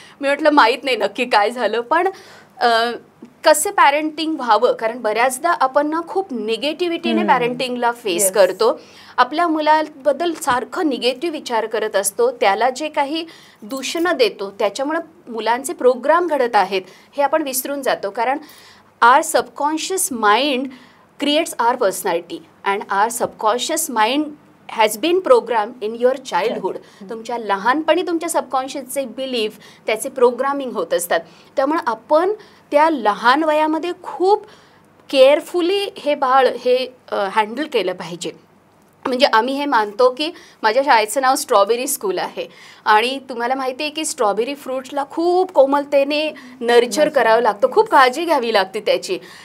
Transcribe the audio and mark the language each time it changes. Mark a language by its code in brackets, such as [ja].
[mr] मी म्हटलं माहीत नाही नक्की काय झालं, पण कसे पॅरेंटिंग व्हावं, कारण बऱ्याचदा आपण ना खूप निगेटिव्हिटीने पॅरेंटिंगला फेस करतो. आपल्या मुलाबद्दल सारखं निगेटिव्ह विचार करत असतो, त्याला जे काही दूषणं देतो त्याच्यामुळं मुलांचे प्रोग्राम घडत आहेत हे आपण विसरून जातो. [en] कारण our subconscious mind creates our personality and our subconscious mind has been programmed in your childhood. [mr] तुमच्या लहानपणी तुमच्या सबकॉन्शियसचे बिलीफ, त्याचे प्रोग्रामिंग होत असतात. त्यामुळे आपण त्या लहान वयामध्ये खूप केअरफुली हे बाळ हे हँडल केलं पाहिजे. म्हणजे आम्ही हे मानतो की माझ्या शाळेचं नाव स्ट्रॉबेरी स्कूल आहे आणि तुम्हाला माहिती आहे की स्ट्रॉबेरी फ्रूट्सला खूप कोमलतेने नर्चर करावं लागतं, खूप काळजी घ्यावी लागते त्याची.